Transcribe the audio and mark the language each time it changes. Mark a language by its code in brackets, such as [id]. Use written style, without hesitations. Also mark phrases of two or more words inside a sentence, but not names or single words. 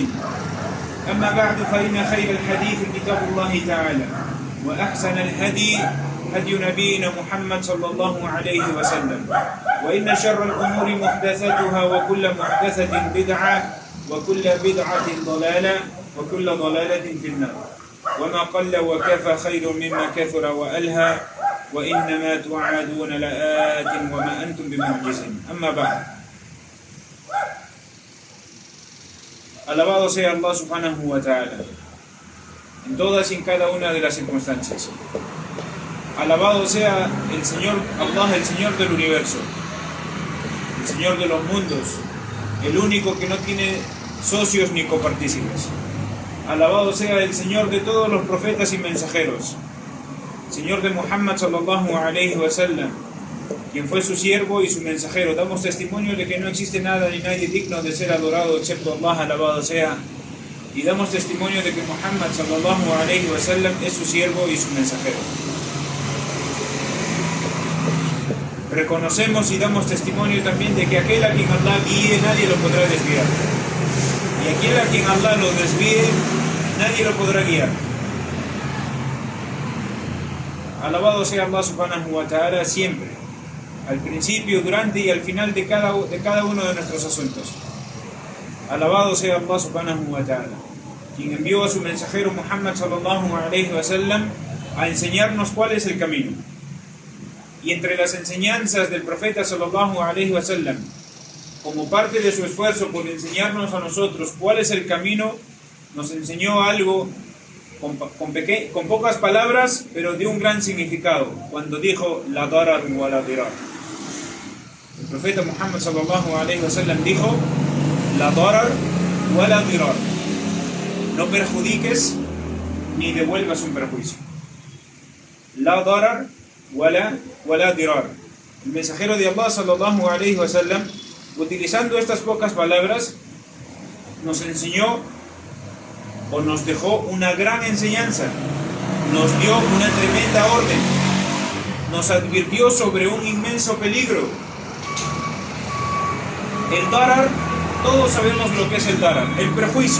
[ar] أما بعد، فإن خير الحديث كتاب الله تعالى، وأحسن الهدي هدي نبينا محمد صلى الله عليه وسلم، وإن شر الأمور محدثاتها وكل محدثة بدعة وكل بدعة ضلالة وكل ضلالة في النار. وما قل وكفى خير مما كثر وألهى، وإنما توعدون لآت وما أنتم بمعجزين. أما بعد. [es] Alabado sea Allah [ar] سبحانه وتعالى [es] en todas y en cada una de las circunstancias. Alabado sea el Señor Allah, el Señor del universo, el Señor de los mundos, el único que no tiene socios ni copartícipes. Alabado sea el Señor de todos los profetas y mensajeros, Señor de Muhammad [ar] صلى الله عليه وسلم, [es] quien fue su siervo y su mensajero. Damos testimonio de que no existe nada ni nadie digno de ser adorado excepto Allah, alabado sea. Y damos testimonio de que Muhammad [ar] صلى الله عليه وسلم [es] es su siervo y su mensajero. Reconocemos y damos testimonio también de que aquel a quien Allah guíe, nadie lo podrá desviar. Y aquel a quien Allah lo desvíe, nadie lo podrá guiar. Alabado sea Allah [ar] سبحانه وتعالى [es] siempre, al principio, durante y al final de cada uno de nuestros asuntos. Alabado sea Allah [ar] سبحانه وتعالى, [es] quien envió a su mensajero Muhammad [ar] صلى الله عليه وسلم [es] a enseñarnos cuál es el camino. Y entre las enseñanzas del profeta [ar] صلى الله عليه وسلم, [es] como parte de su esfuerzo por enseñarnos a nosotros cuál es el camino, nos enseñó algo con pocas palabras, pero de un gran significado, cuando dijo [ar] لا ضرر ولا ضرار. [es] El profeta Muhammad [ar] صلى الله عليه وسلم [es] dijo [ar] لا ضرر ولا ضرار: [es] no perjudiques ni devuelvas un perjuicio. [ar] لا ضرر ولا ضرار. [es] El mensajero de Allah [ar] صلى الله عليه وسلم, [es] utilizando estas pocas palabras, nos enseñó o nos dejó una gran enseñanza, nos dio una tremenda orden, nos advirtió sobre un inmenso peligro. El darar, todos sabemos lo que es el darar, el perjuicio.